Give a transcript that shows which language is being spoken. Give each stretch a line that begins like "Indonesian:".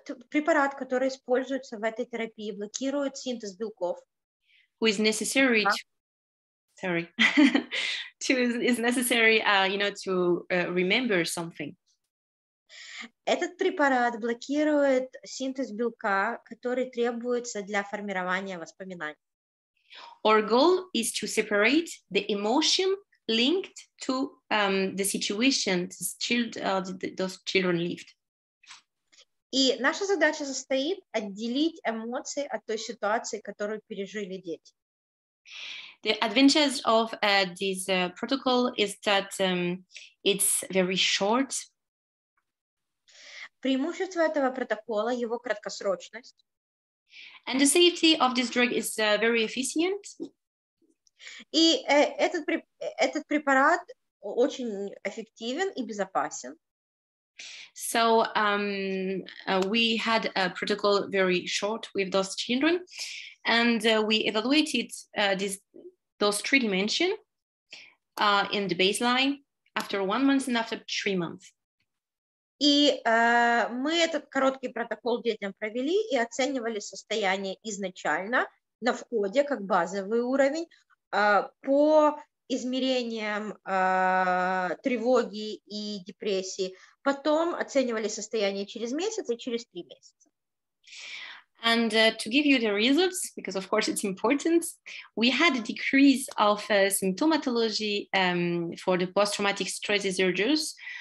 Russian: Препарат, который используется в этой терапии, блокирует синтез белков.
English: Who is necessary is necessary, to remember something.
Russian: Этот препарат блокирует синтез белка, который требуется для формирования воспоминаний.
English: Our goal is to separate the emotion linked to the situation those children lived.
Russian: И наша задача состоит отделить эмоции от той ситуации, которую пережили дети.
English: The advantage of this protocol is that it's very short.
Russian: Преимущество этого протокола — его краткосрочность.
English: And the safety of this drug is very efficient.
Russian: И этот препарат очень эффективен и безопасен.
English: So we had a protocol very short with those children, and we evaluated those three dimensions in the baseline after 1 month and after 3 months.
Russian: И мы этот короткий протокол детям провели и оценивали состояние изначально на входе, как базовый уровень, по измерениям тревоги и депрессии. Потом оценивали состояние через месяц и через 3 месяца.
English: And to give you the results, because of course it's important, we had a decrease of symptomatology for the post-traumatic stress disorders.